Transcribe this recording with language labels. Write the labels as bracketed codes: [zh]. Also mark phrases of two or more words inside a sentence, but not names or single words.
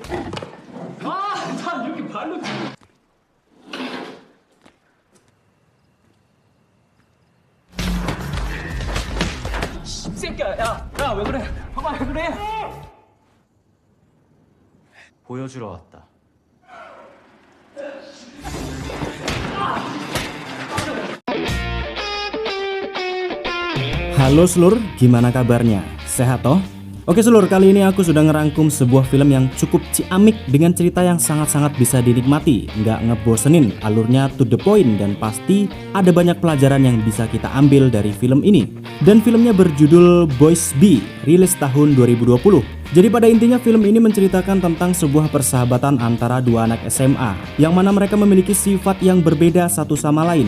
[ko] 다 이렇게 발로 새끼야, 야, 왜 그래? 봐봐, 왜 그래? 보여주러 왔다. [id] Halo Slur, gimana kabarnya? Sehat toh? Oke Slur, kali ini aku sudah ngerangkum sebuah film yang cukup ciamik dengan cerita yang sangat-sangat bisa dinikmati, nggak ngebosenin, alurnya [en] to the point, [id] dan pasti ada banyak pelajaran yang bisa kita ambil dari film ini. Dan filmnya berjudul Boys B, rilis tahun 2020. Jadi pada intinya film ini menceritakan tentang sebuah persahabatan antara dua anak SMA yang mana mereka memiliki sifat yang berbeda satu sama lain.